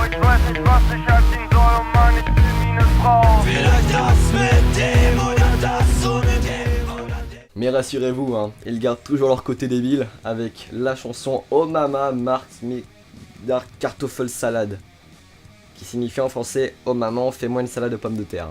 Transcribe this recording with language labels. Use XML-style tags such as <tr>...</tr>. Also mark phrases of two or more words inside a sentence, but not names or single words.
<de>Ich weiß nicht, was ich anziehen soll, oh Mann, ich bin wie eine Frau. Vielleicht das mit dem oder das ohne dem oder dem.</de> <fr>Mais rassurez-vous, hein, ils gardent toujours leur côté débile avec la chanson Oh Mama Macht mich der Kartoffelsalade, qui signifie en français Oh maman, fais-moi une salade de pommes de terre.</fr>